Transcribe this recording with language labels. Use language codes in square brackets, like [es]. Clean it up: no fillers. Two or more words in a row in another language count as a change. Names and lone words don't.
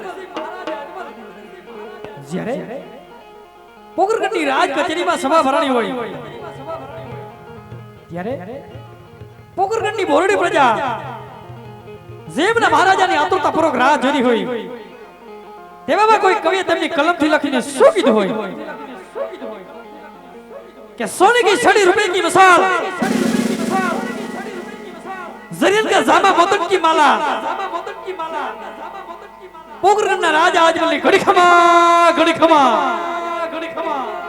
[gu] જ્યારે પોકરગઢની રાજ કચેરીમાં સભા ભરાણી હોય ત્યારે પોકરગઢની બોરડી પ્રજા જેમના મહારાજાની આતુરતાપૂર્વક રાહ જોઈ હોય તેવામાં કોઈ કવિએ તેમની કલમથી લખીને શું કીધું હોય [hi] કે सोने की छड़ी रुपए की मिसाल, जरीन का जामा मोदक की माला, पोकरगढ़ना राजा आज बोले घड़ी खमा घड़ी खमा घड़ी खमा.